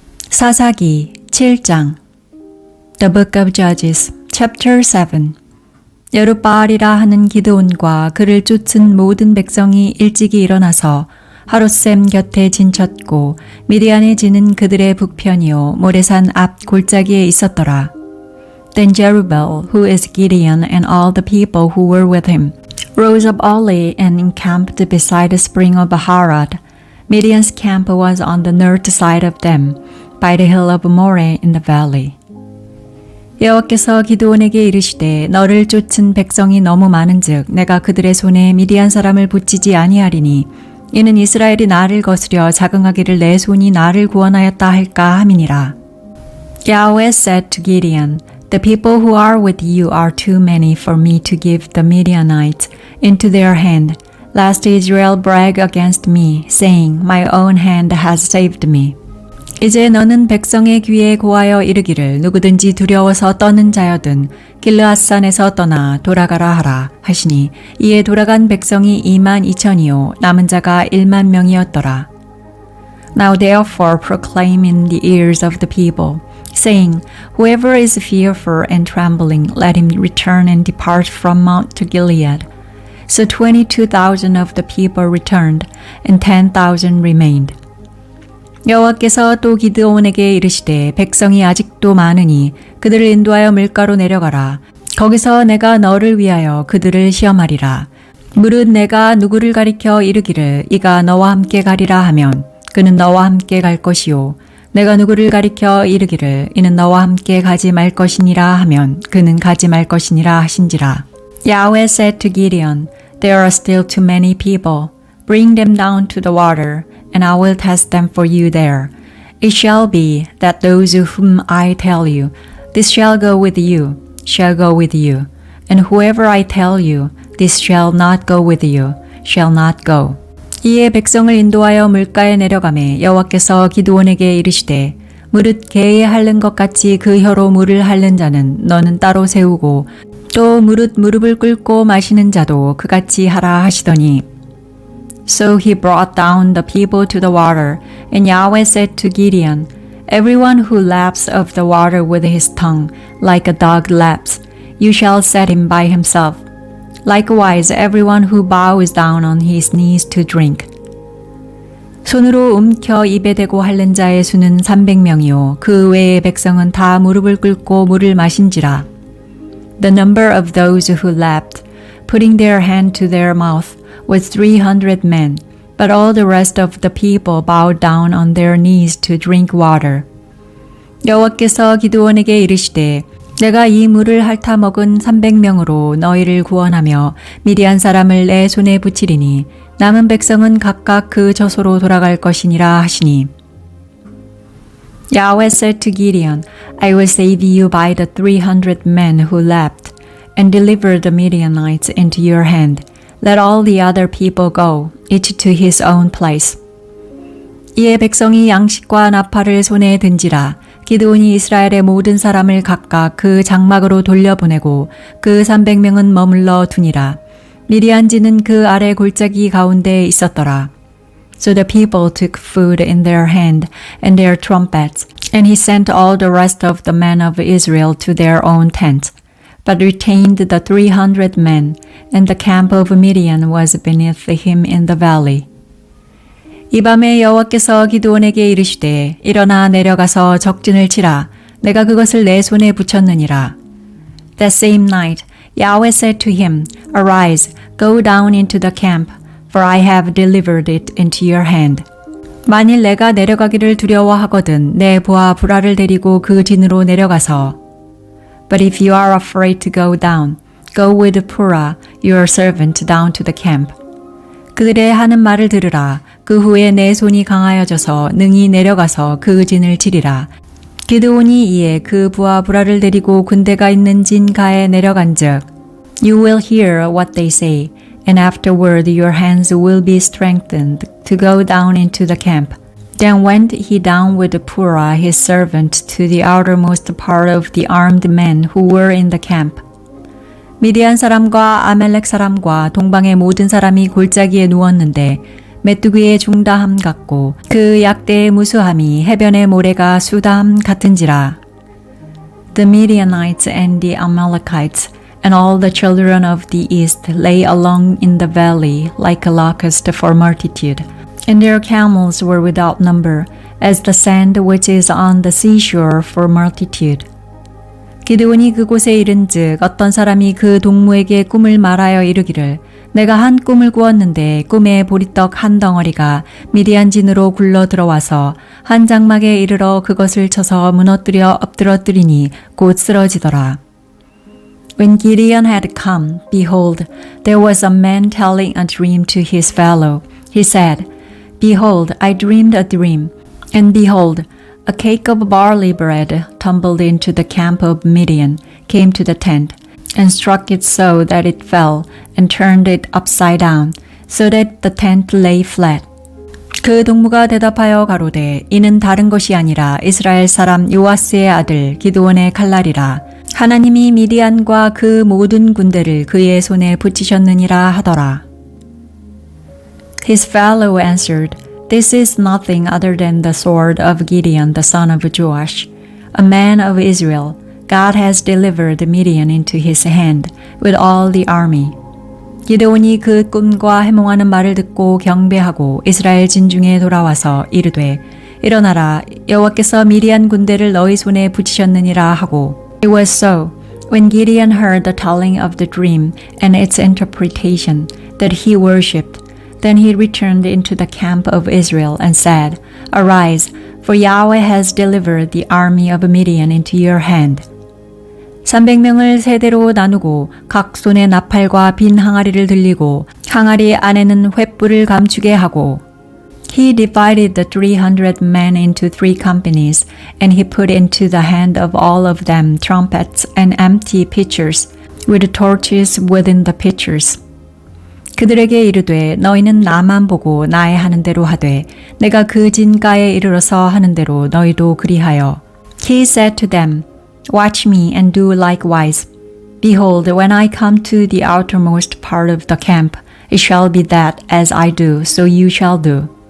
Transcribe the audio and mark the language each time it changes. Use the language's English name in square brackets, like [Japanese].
[Korean] 사사기 7장 [English] The Book of Judges, Chapter 7 [Korean] 여룻바알이라 하는 기드온과 그를 쫓은 모든 백성이 일찍이 일어나서 하롯셈 곁에 진쳤고 미디안에 지는 그들의 북편이요 모레산 앞 골짜기에 있었더라. [English] Then Jerubbaal, who is Gideon, and all the people who were with him, rose up early and encamped beside the spring of Harod. Midian's camp was on the north side of them, by the hill of Moreh in the valley. [Korean] 여호와께서 기드온에게 이르시되 너를 쫓은 백성이 너무 많은즉 내가 그들의 손에 미디안 사람을 붙이지 아니하리니 이는 이스라엘이 나를 거스려 자긍하기를 내 손이 나를 구원하였다 할까 함이니라. [English] Yahweh said to Gideon, The people who are with you are too many for me to give the Midianites into their hand, lest Israel brag against me, saying, My own hand has saved me. [Korean] 이제 너는 백성의 귀에 고하여 이르기를 누구든지 두려워서 떠는 자여든 길르앗산에서 떠나 돌아가라 하라 하시니 이에 돌아간 백성이 22,000이요 남은 자가 10,000명이었더라. [English] Now therefore proclaim in the ears of the people, saying, Whoever is fearful and trembling, let him return and depart from Mount Gilead. So 22,000 of the people returned, and 10,000 remained. [Korean] 여호와께서 또 기드온에게 이르시되 백성이 아직도 많으니 그들을 인도하여 물가로 내려가라. 거기서 내가 너를 위하여 그들을 시험하리라. 무릇 내가 누구를 가리켜 이르기를 이가 너와 함께 가리라 하면 그는 너와 함께 갈 것이요 내가 누구를 가리켜 이르기를 이는 너와 함께 가지 말 것이니라 하면 그는 가지 말 것이니라 하신지라. [English] Yahweh said to Gideon, There are still too many people. Bring them down to the water, and I will test them for you there. It shall be that those whom I tell you, this shall go with you, shall go with you, and whoever I tell you, this shall not go with you, shall not go. [Korean] 이에 백성을 인도하여 물가에 내려가매 여호와께서 기드온에게 이르시되 무릇 개에 핥는 것 같이 그 혀로 물을 핥는 자는 너는 따로 세우고 또 무릇 무릎을 꿇고 마시는 자도 그같이 하라 하시더니 [English] So he brought down the people to the water, and Yahweh said to Gideon, Everyone who laps of the water with his tongue, like a dog laps, you shall set him by himself. Likewise, everyone who bows down on his knees to drink. [Korean] 손으로 움켜 입에 대고 핥는 자의 수는 300명이요 그 외의 백성은 다 무릎을 꿇고 물을 마신지라. [English] The number of those who lapped, putting their hand to their mouth, was 300 men, but all the rest of the people bowed down on their knees to drink water. [Korean] 여호와께서 기드온에게 이르시되 내가 이 물을 핥아 먹은 300명으로 너희를 구원하며 미디안 사람을 내 손에 붙이리니 남은 백성은 각각 그 저소로 돌아갈 것이니라 하시니 [English] Yahweh said to Gideon, I will save you by the 300 men who lapped, and deliver the Midianites into your hand. Let all the other people go, each to his own place. [Korean] 이에 백성이 양식과 나팔을 손에 든지라 기드온이 이스라엘의 모든 사람을 각각 그 장막으로 돌려보내고 그 300명은 머물러 두니라. 미디안지는 그 아래 골짜기 가운데에 있었더라. [English] So the people took food in their hand and their trumpets, and he sent all the rest of the men of Israel to their own tents. But retained the 300 men, and the camp of Midian was beneath him in the valley. [Korean] 이 밤에 여호와께서 기드온에게 이르시되 일어나 내려가서 적진을 치라. 내가 그것을 내 손에 붙였느니라. [English] That same night, Yahweh said to him, Arise, go down into the camp, for I have delivered it into your hand. [Korean] 만일 내가 내려가기를 두려워하거든 내 부하 브라를 데리고 그 진으로 내려가서 [English] But if you are afraid to go down, go with Purah, your servant, down to the camp. [Korean] 그들의 하는 말을 들으라. 그 후에 내 손이 강하여져서 능히 내려가서 그 진을 치리라. 기드온이 이에 그 부하 브라를 데리고 군대가 있는 진가에 내려간즉 [English] You will hear what they say, and afterward your hands will be strengthened to go down into the camp. Then went he down with Purah his servant to the outermost part of the armed men who were in the camp. [Korean] 미디안 사람과 아멜렉 사람과 동방의 모든 사람이 골짜기에 누웠는데 메뚜기의 중다함 같고 그 약대의 무수함이 해변의 모래가 수다함 같은지라. [English] The Midianites and the Amalekites and all the children of the east lay along in the valley like a locust for multitude, and their camels were without number, as the sand which is on the seashore for multitude. [Korean] 기드온이 그곳에 이른즉 어떤 사람이 그 동무에게 꿈을 말하여 이르기를 내가 한 꿈을 꾸었는데 꿈에 보리떡 한 덩어리가 미디안 진으로 굴러 들어와서 한 장막에 이르러 그것을 쳐서 무너뜨려 엎드러뜨리니 곧 쓰러지더라. [English] When Gideon had come, behold, there was a man telling a dream to his fellow. He said, Behold, I dreamed a dream, and behold, a cake of barley bread tumbled into the camp of Midian, came to the tent, and struck it so that it fell, and turned it upside down, so that the tent lay flat. [Korean] 그 동무가 대답하여 가로되 이는 다른 것이 아니라 이스라엘 사람 요아스의 아들 기드온의 칼날이라. 하나님이 미디안과 그 모든 군대를 그의 손에 붙이셨느니라 하더라. [English] His fellow answered, This is nothing other than the sword of Gideon the son of Joash, a man of Israel. God has delivered Midian into his hand with all the army. [Korean] 기드온이 그 꿈과 해몽하는 말을 듣고 경배하고 이스라엘 진중에 돌아와서 이르되 일어나라 여호와께서 미디안 군대를 너희 손에 붙이셨느니라 하고 [English] It was so, when Gideon heard the telling of the dream and its interpretation, that he worshipped. Then he returned into the camp of Israel and said, Arise, for Yahweh has delivered the army of Midian into your hand. [Korean] 300명을 세대로 나누고 각 손에 나팔과 빈 항아리를 들리고 항아리 안에는 횃불을 감추게 하고 [English] He divided the 300 men into 3 companies, and he put into the hand of all of them trumpets and empty pitchers, with torches within the pitchers. [Korean] 그들에게 이르되 너희는 나만 보고 나의 하는 대로 하되 내가 그 진가에 이르러서 하는 대로 너희도 그리하여. [English] He said to them, Watch me and do likewise. Behold, when I come to the outermost part of the camp, it shall be that as I do, so you shall do.